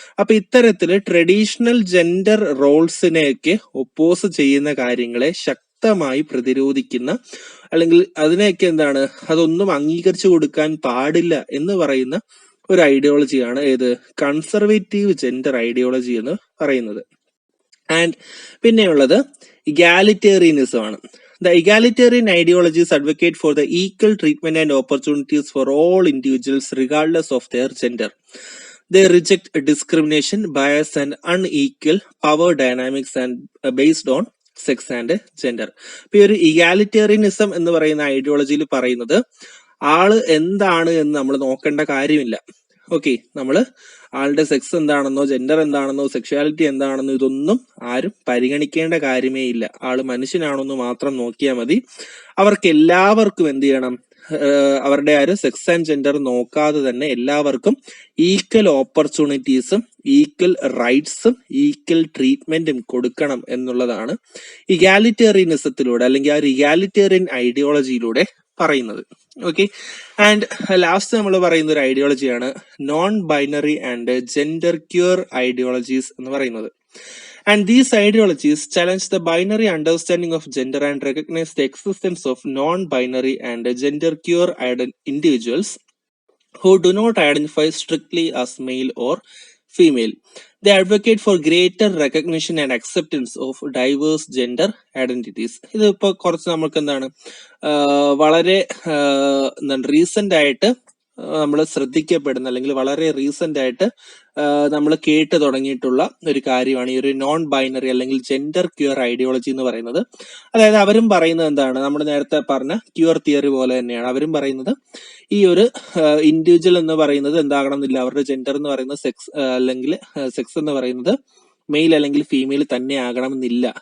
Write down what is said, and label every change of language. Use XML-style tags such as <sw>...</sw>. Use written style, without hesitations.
<ml>അപ്പൊ ഇത്തരത്തില് traditional gender റോൾസിനെയൊക്കെ oppose ചെയ്യുന്ന കാര്യങ്ങളെ ശക്തമായി പ്രതിരോധിക്കുന്ന, അല്ലെങ്കിൽ അതിനെയൊക്കെ അതൊന്നും അംഗീകരിച്ചു കൊടുക്കാൻ പാടില്ല എന്ന് പറയുന്ന ഒരു ഐഡിയോളജിയാണ് കൺസർവേറ്റീവ് ജെൻഡർ ഐഡിയോളജി എന്ന് പറയുന്നത്. ആൻഡ് പിന്നെയുള്ളത് ഇഗാലിറ്റേറിയനിസം ആണ്.</ml> <en>The egalitarian ideologies advocate for the equal treatment and opportunities for all individuals regardless of their gender. They reject discrimination, bias and unequal power dynamics and based on sex and gender.</en> <ml>ഇപ്പൊ ഈ ഒരു egalitarianism എന്ന് പറയുന്ന ഐഡിയോളജിയിൽ പറയുന്നത് ആള് എന്താണ് എന്ന് നമ്മൾ നോക്കേണ്ട കാര്യമില്ല. ഓക്കെ, നമ്മള് ആളുടെ സെക്സ് എന്താണെന്നോ ജെൻഡർ എന്താണെന്നോ സെക്ഷുവാലിറ്റി എന്താണെന്നോ ഇതൊന്നും ആരും പരിഗണിക്കേണ്ട കാര്യമേ ഇല്ല. ആള് മനുഷ്യനാണെന്ന് മാത്രം നോക്കിയാൽ മതി. അവർക്ക് എല്ലാവർക്കും എന്ത് ചെയ്യണം, അവരുടെ ആ ഒരു സെക്സ് ആൻഡ് ജെൻഡർ നോക്കാതെ തന്നെ എല്ലാവർക്കും ഈക്വൽ ഓപ്പർച്യൂണിറ്റീസും ഈക്വൽ റൈറ്റ്സും ഈക്വൽ ട്രീറ്റ്മെന്റും കൊടുക്കണം എന്നുള്ളതാണ് ഇഗാലിറ്റേറിയനിസത്തിലൂടെ അല്ലെങ്കിൽ ആ ഒരു ഇഗാലിറ്റേറിയൻ ഐഡിയോളജിയിലൂടെ പറയുന്നത്. ഓക്കെ, ആൻഡ് ലാസ്റ്റ് നമ്മൾ പറയുന്ന ഒരു ഐഡിയോളജിയാണ് non binary and gender cure ideologies എന്ന് പറയുന്നത്.</ml> <en>And these ideologies challenge the binary understanding of gender and recognize the existence of non-binary and gender-queer individuals who do not identify strictly as male or female. They advocate for greater recognition and acceptance of diverse gender identities.</en> <ml>ഇത് ഇപ്പോൾ കുറച്ച് നമുക്ക് എന്താണ് വളരെ recent ആയിട്ട് നമ്മൾ ശ്രദ്ധിക്കപ്പെടുന്ന അല്ലെങ്കിൽ വളരെ റീസെന്റ് ആയിട്ട് നമ്മൾ കേട്ട് തുടങ്ങിയിട്ടുള്ള ഒരു കാര്യമാണ് ഈ ഒരു നോൺ ബൈനറി അല്ലെങ്കിൽ ജെൻഡർ ക്യൂർ ഐഡിയോളജി എന്ന് പറയുന്നത്. അതായത് അവരും പറയുന്നത് എന്താണ്, നമ്മൾ നേരത്തെ പറഞ്ഞ ക്യൂർ തിയറി പോലെ തന്നെയാണ് അവരും പറയുന്നത് ഈ ഒരു ഇൻഡിവിജ്വൽ എന്ന് പറയുന്നത് എന്താകണം എന്നില്ല, അവരുടെ ജെൻഡർ എന്ന് പറയുന്നത് സെക്സ് അല്ലെങ്കിൽ സെക്സ് എന്ന് പറയുന്നത് മെയിൽ അല്ലെങ്കിൽ ഫീമെയിൽ തന്നെ ആകണമെന്നില്ല.</ml>